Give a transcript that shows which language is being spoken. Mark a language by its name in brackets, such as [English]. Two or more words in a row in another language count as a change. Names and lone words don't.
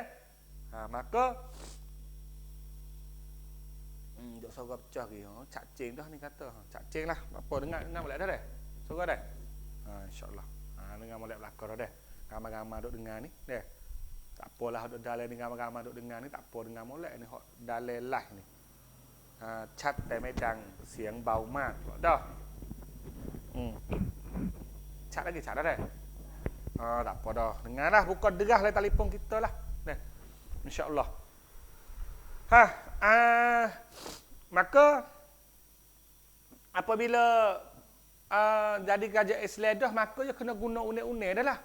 [Malay] Maka dok sorang pecah ke. Cak cing dah ni kata. Cak cing lah. Apa dengar molek dah dah. Sorang dah. Insya-Allah. Dengar molek belakang dah. Ramai-ramai dok dengar ni. Dah. Tak apalah dok dalam ni ramai-ramai dok dengar ni tak apa dengar molek ni hok dalam live ni. [Thai] ชัดแต่ไม่ดังเสียงเบามากเด้อชัดlagiชัด dah. [Malay] Tak apa dah. Dengarlah buka derah lah telefon kita lah. Dah. Insya-Allah. Maka apabila jadi kerajaan Islam dah maka dia kena guna une-une dah lah.